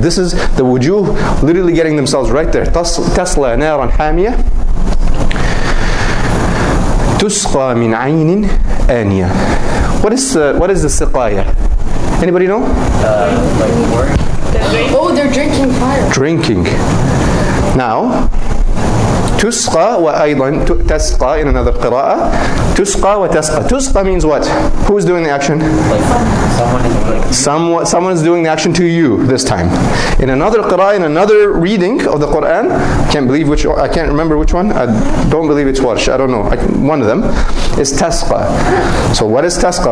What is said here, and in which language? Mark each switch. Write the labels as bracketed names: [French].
[English] This is the wujuh literally getting themselves right there. [Arabic] تَصْلَى نَارًا حَامِيَةً تُسْقَى مِنْ عَيْنٍ آنِيَةٍ. [English] What is the siqaya? Anybody know? Oh, they're drinking fire. Drinking. [Arabic] Now, تسقى وأيضا تسقى [English] in another [Arabic] قراءة. تسقى وتسقى. [English] تسقى means what? Who's doing the action? Someone is doing the action to you this time. In another qira'ah, in another reading of the Quran, I can't remember which one. I don't believe it's Warsh. I don't know. One of them is tasqa. So what is tasqa?